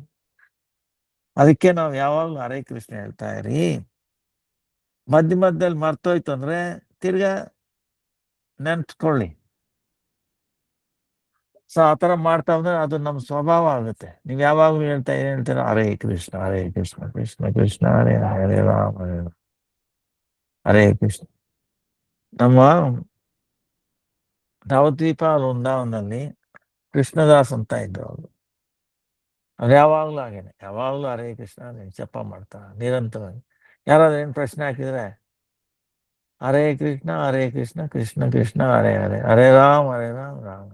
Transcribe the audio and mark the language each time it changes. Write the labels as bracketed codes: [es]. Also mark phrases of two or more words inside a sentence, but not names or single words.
[kn] ಅದಕ್ಕೆ ನಾವು ಯಾವಾಗ್ಲೂ [sa] ಹರೇ ಕೃಷ್ಣ [kn] ಹೇಳ್ತಾ ಇರಿ. ಮಧ್ಯದಲ್ಲಿ ಮರ್ತೋಯ್ತು ಅಂದ್ರೆ ತಿರ್ಗಾ ನೆನ್ಸ್ಕೊಳ್ಳಿ. ಸೊ ಆತರ ಮಾಡ್ತಾ ಬಂದ್ರೆ ಅದು ನಮ್ಮ ಸ್ವಭಾವ ಆಗುತ್ತೆ. ನೀವ್ ಯಾವಾಗ್ಲೂ ಏನ್ ಹೇಳ್ತೀರ? [sa] ಹರೇ ಕೃಷ್ಣ ಹರೇ ಕೃಷ್ಣ ಕೃಷ್ಣ ಕೃಷ್ಣ ಹರೇ ಹರೇ, ಹರೇ ರಾಮ ಹರೇ ರಾಮ, ಹರೇ ಕೃಷ್ಣ. [kn] ನಮ್ಮ ನವದ್ವೀಪ ವೃಂದಾವನಲ್ಲಿ ಕೃಷ್ಣದಾಸ್ ಅಂತ ಇದ್ರು ಅವರು. ಅವ್ರು ಯಾವಾಗ್ಲೂ ಹಾಗೇನೆ, ಯಾವಾಗ್ಲೂ [sa] ಹರೇ ಕೃಷ್ಣ [kn] ಜಪ ಮಾಡ್ತಾ ನಿರಂತರವಾಗಿ. ಯಾರಾದ್ರೂ ಏನ್ ಪ್ರಶ್ನೆ ಹಾಕಿದ್ರೆ [sa] ಹರೇ ಕೃಷ್ಣ ಕೃಷ್ಣ ಕೃಷ್ಣ ಹರೇ ಹರೇ, ಹರೇ ರಾಮ ರಾಮ.